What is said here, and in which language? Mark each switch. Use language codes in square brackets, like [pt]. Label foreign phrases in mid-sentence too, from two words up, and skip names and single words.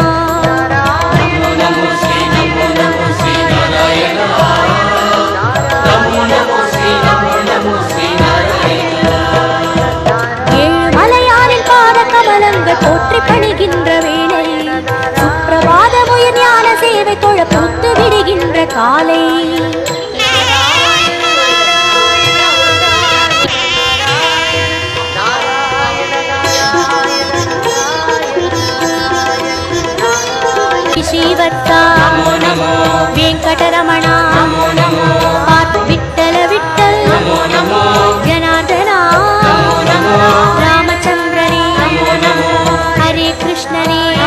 [ta] ஏழுமலையானின் பாத கமலங்கள் போற்றி பணிகின்ற வேளை சுப்பிரபாதமுயர் ஞான சேவை தொழ பூத்து விடுகின்ற காலை ಶ್ರೀವತ್ಸ ವೆಂಕಟರಮಣ [kn] ವಿಠಲ ವಿಠಲ್ ಜನಾರ್ದನ ರಾಮಚಂದ್ರನೇ ಹರೇ ಕೃಷ್ಣನೇ